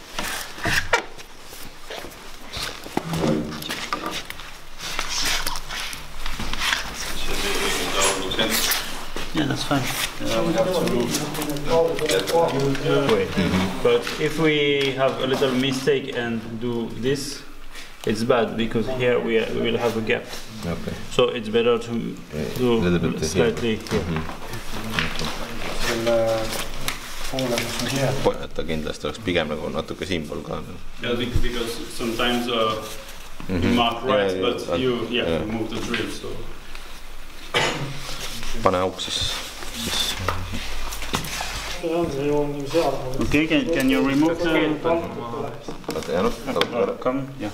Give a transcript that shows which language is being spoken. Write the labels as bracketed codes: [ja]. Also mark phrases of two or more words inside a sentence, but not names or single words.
[en] Yeah, that's fine. We have to wait. But if we have a little mistake and do this, it's bad because here we will have a gap. Okay. So it's better to do a little bit slightly here. [et] ta kindlasti oleks pigem nagu natuke siinpool ka. [en] Yeah, because sometimes you mark right, but you move the drill, so. [et] Pane auk siis. [en] Okay, can you remove the... Come,